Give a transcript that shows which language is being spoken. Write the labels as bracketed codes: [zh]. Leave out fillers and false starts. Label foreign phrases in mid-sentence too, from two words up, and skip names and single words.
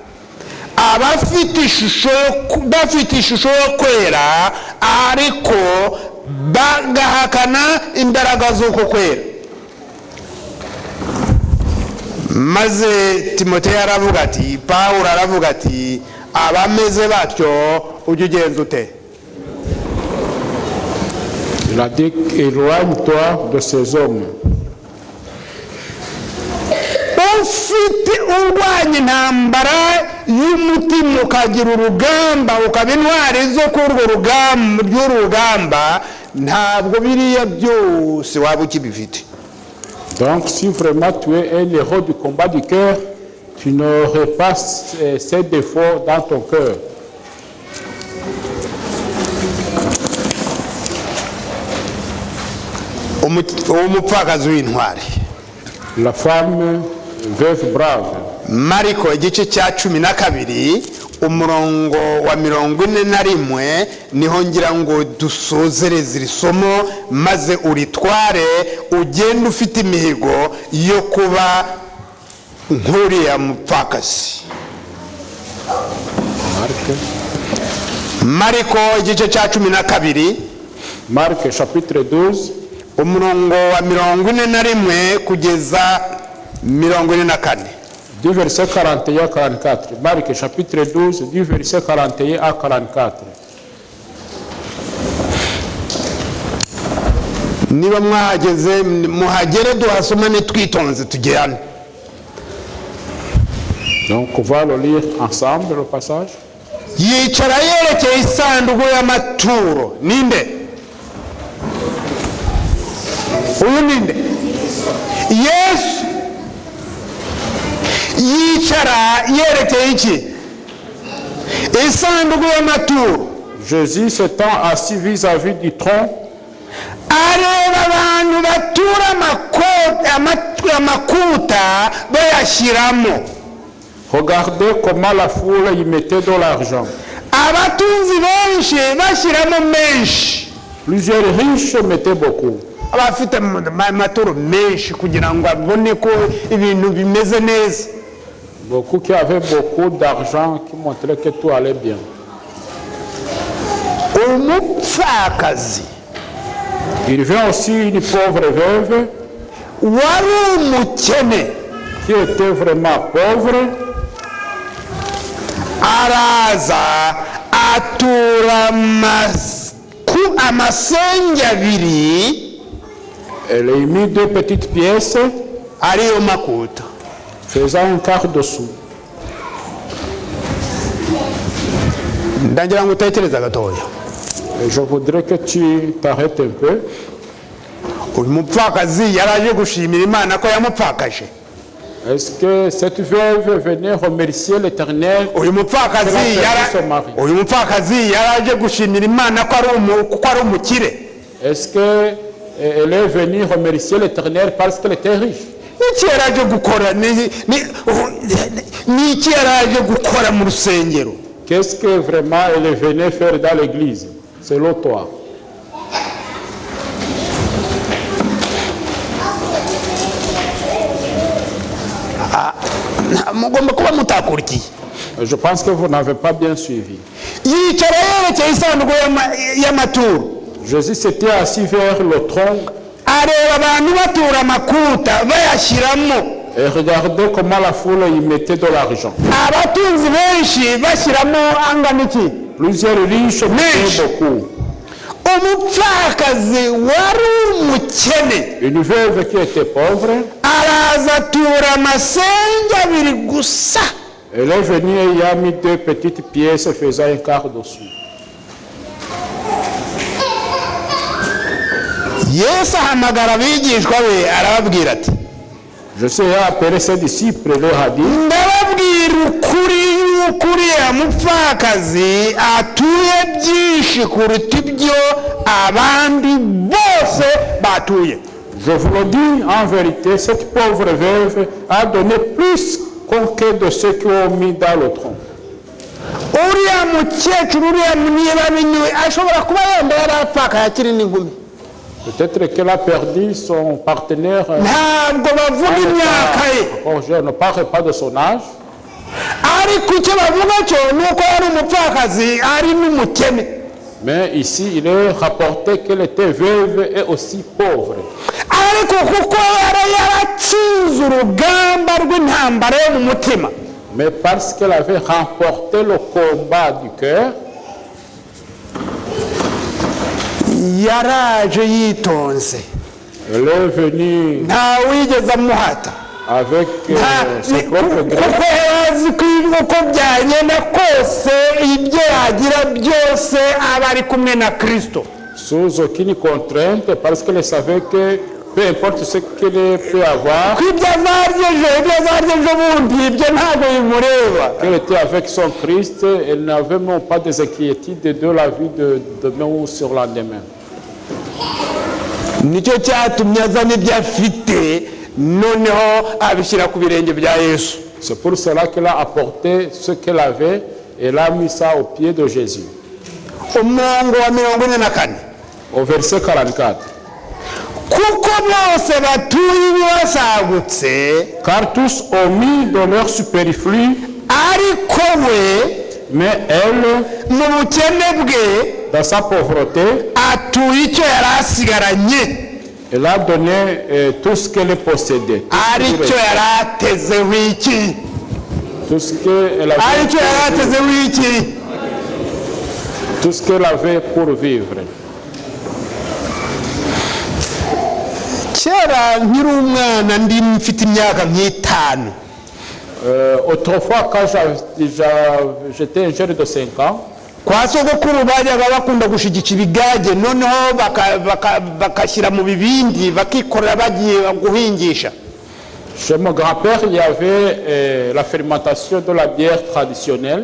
[rw] Bafite ishusho yo kwera ariko bagahakana imbaraga z'uko kwera. Maze Timoteyo aravuga ati, Pawulo aravuga ati, abameze batyo ujye ugenza ute? [fr] Il a dit, éloigne-toi de ces hommes. [rw] Ufite urwanya intambara y'umutima ukagira urugamba ukaba intwari zo kurwo rugamba ntabwo biriya byose waba ukibifite. [fr] Donc si vraiment tu es un héros du combat du cœur, tu n'aurais pas ces défauts dans ton cœur. [rw] Umupfakazi w'intwari. [fr] La femme veuve brave. [rw] Mariko igice cya 12 umurongo wa 41 niho ngira ngo dusozereze iri somo maze uritware ugenda ufite imihigo yo kuba nk'uriya mupfakazi. Mariko igice cya 12, [fr] Marc chapitre 12, [rw] umurongo wa 41 kugeza 44. [fr] du verset 41 à 44. Marc chapitre 12, du verset 41 à 44. [rw] Niba mwahageze muhagere duhasomane twitonze tugirane. [fr] Donc on va le lire ensemble le passage. [rw] Yicara yerekeye isanduku y'amaturo. Ninde? Uyu ninde? Yesu. Yicara yerekeye iki? Isanduku y'amaturo. [fr] Jésus s'étant assis vis-à-vis du trône, [rw] areba abantu batura amakuta bayashyiramo. [fr] regardez comment la foule y mettait de l'argent. [rw] Abatunzi benshi bashyiramo menshi. [fr] Plusieurs riches mettaient beaucoup. [rw] Abafite amaturo menshi kugira ngo abone ko ibintu bimeze neza. [fr] Beaucoup qui avaient beaucoup d'argent, qui montraient que tout allait bien. [rw] Umupfakazi. [fr] Il vient aussi une pauvre veuve [rw] wari umukene [fr] qui était vraiment pauvre. [rw] araza atura amasenge abiri. [fr] Elle a mis 2 petites pièces [rw] ariyo makuta [fr] faisant un quart de sou. [rw] ndagira ngo utekereze gatoya. [fr] Et je voudrais que tu t'arrêtes un peu. [rw] uyu mupfakazi yaraje gushimira Imana ko yamupfakaje. [fr] Est-ce que cette veuve venait remercier l'Éternel? [rw] uyu mupfakazi yaraje gushimira Imana ko ari umukire. [fr] Est-ce qu'elle est venue remercier l'Éternel parce qu'elle était riche? [rw] N'iki yaraje gukora n'iki yaraje gukora mu rusengero? [fr] Qu'est-ce que vraiment elle venait faire dans l'église, selon toi? [rw] Mugomba kuba mutakurikiye. [fr] Je pense que vous n'avez pas bien suivi. [rw] Yicara yerekeye isanduku y'amaturo. [fr] Jésus s'était assis vers le trône [rw] areba abantu batura amakuta bayashyiramo. [fr] et regardez comment la foule y mettait de l'argent. [rw] Abatunzi benshi bashyiramo angana iki? [fr] Plusieurs riches mettaient beaucoup. [rw] Umupfakazi wari umukene. [fr] Une veuve qui était pauvre, [rw] araza atura amasenge abiri gusa. [fr] elle est venue et y a mis 2 petites pièces faisant un quart de sou. [rw] Yesu ahamagara abigishwa be arababwira ati, [fr] Jésus a appelé ses disciples et leur a dit, [rw] ndababwira ukuri yuko uriya mupfakazi atuye byinshi kuruta ibyo abandi bose batuye. [fr] je vous le dis en vérité, cette pauvre veuve a donné plus que de ceux qui ont mis dans le tronc. [rw] Uriya mukecuru uriya niba ashobora kuba yenda yarapfakaye akiri n'inkumi. [fr] Peut-être qu'elle a perdu son partenaire. [rw] Ntabwo bavuga imyaka ye. [fr] Je ne parle pas de son âge. [rw] Ariko icyo bavuga cyo ni uko yari umupfakazi ari n'umukene. [fr] Mais ici, il est rapporté qu'elle était veuve et aussi pauvre. [rw] Ariko kuko yari yaratsinze urugamba rw'intambara yo mu mutima. [fr] Mais parce qu'elle avait remporté le combat du cœur, [rw] yaraje yitonze. [fr] elle est venue [rw] ntawigeze amuhata [fr] avec ses propres gré. [rw] kuko yarazi ko uko byagenda kose ibyo yagira byose aba ari kumwe na Kristo. [fr] Sous aucune contrainte, parce qu'elle savait que peu importe ce qu'elle peut avoir, [rw] ibyo azarya ejo bundi ibyo ntabwo bimureba. [fr] qu'elle était avec son Christ, elle n'avait même pas des inquiétudes de la vie de demain ou sur le lendemain. [rw] Nicyo cyatumye azana ibyo afite noneho abishyira ku birenge bya Yesu. [fr] C'est pour cela qu'elle a apporté ce qu'elle avait elle a mis ça au pied de Jésus. [rw] umurongo wa 44 [fr] Au verset 44. [rw] kuko bose batuye ibibasagutse [fr] Car tous ont mis dans leur superflu, [rw] ariko we [fr] mais elle, [rw] mu bukene bwe [fr] dans sa pauvreté, [rw] atuye icyo yari asigaranye [fr] elle a donné tout ce qu'elle possédait. [rw] aricyo yari atezeho iki [fr] Tout ce qu'elle [rw] aricyo yari [fr] avait, [rw] atezeho iki [fr] tout ce qu'elle avait pour vivre. [rw] kera nkiri umwana ndi mfite imyaka nk'itanu [fr] Autrefois, quand j'étais un jeune de 5 ans, [rw] kwa sogokuru bajyaga bakunda gushigika ibigage noneho bakashyira mu bibindi bakikorera bagiye guhingisha. [fr] chez mon grand-père, il y avait la fermentation de la bière traditionnelle.